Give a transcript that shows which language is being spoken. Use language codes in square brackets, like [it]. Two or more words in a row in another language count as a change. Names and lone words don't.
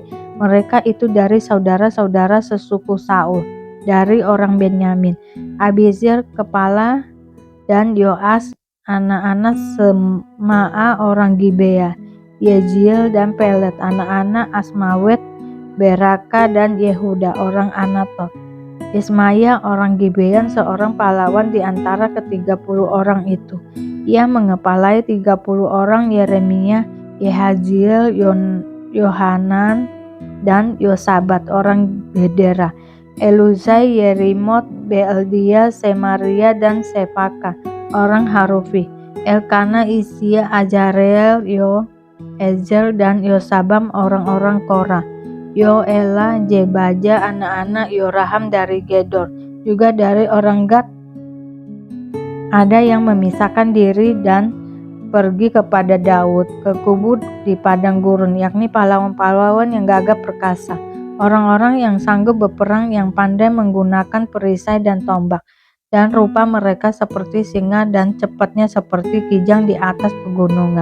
[id] Mereka itu dari saudara-saudara sesuku Saul, dari orang Benyamin, Abiezer kepala, dan Yoas anak-anak Semaa orang Gibea, Yeziel dan Pelet anak-anak Asmawet, Beraka dan Yehuda orang Anatot, Ismaya orang Gibeon seorang pahlawan di antara ke-30 orang itu. Ia mengepalai 30 orang, Yeremia, Yehaziel, Yohanan dan Yosabat orang Gedera, Eluzai, Yerimot, Beeldia, Semaria dan Sepaka orang Harufi, Elkana, Isia, Azareel, Ezer dan Yosabam orang-orang Korah, Yoela, Jebaja anak-anak Yoraham dari Gedor. Juga dari orang Gad ada yang memisahkan diri dan pergi kepada Daud ke kubu di padang gurun, yakni pahlawan-pahlawan yang gagah perkasa, orang-orang yang sanggup berperang, yang pandai menggunakan perisai dan tombak, dan rupa mereka seperti singa dan cepatnya seperti kijang di atas pegunungan.